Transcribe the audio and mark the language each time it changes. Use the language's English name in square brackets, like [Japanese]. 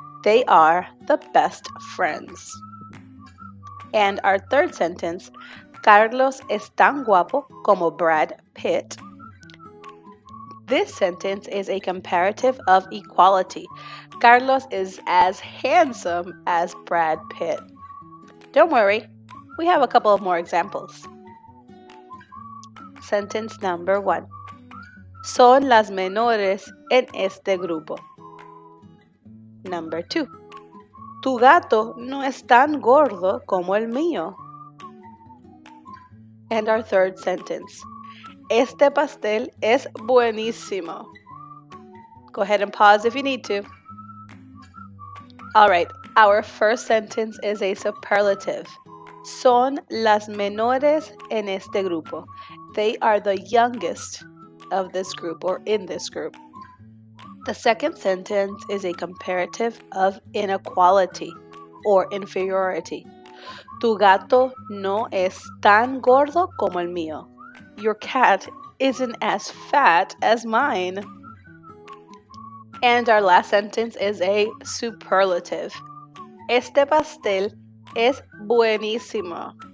[English] They are the best friends. And our third sentence, [Spanish] Carlos es tan guapo como Brad Pitt. [English] This sentence is a comparative of equality. Carlos is as handsome as Brad Pitt. Don't worry, we have a couple of more examples. Sentence number 1. [Spanish] Son las menores en este grupo. [English] Number 2. [Spanish] Tu gato no es tan gordo como el mío. [English] And our third sentence. [Spanish] Este pastel es buenísimo. [English] Go ahead and pause if you need to. All right, our first sentence is a superlative. [Spanish] Son las menores en este grupo. [English] They are the youngest of this group or in this group. The second sentence is a comparative of inequality or inferiority. [Spanish] Tu gato no es tan gordo como el mío. [English] Your cat isn't as fat as mine. And our last sentence is a superlative. [Spanish] Este pastel es buenísimo.